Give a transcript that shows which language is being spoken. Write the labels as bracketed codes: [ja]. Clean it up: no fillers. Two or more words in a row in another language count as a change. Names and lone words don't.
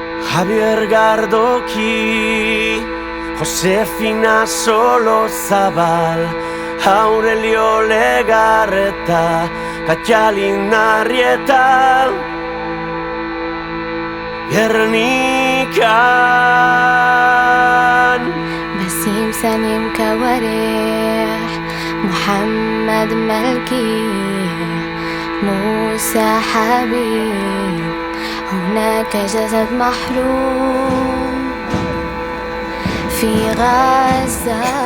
[eu] Javier Gardoki, Josefina Solozabal, Aurelio Legarreta, Katalin Arrieta, Gernikan, [ar] بسيم سليم كوارح، محمد ملكي، موسى حبيب، هناك جسد محروم في غزة.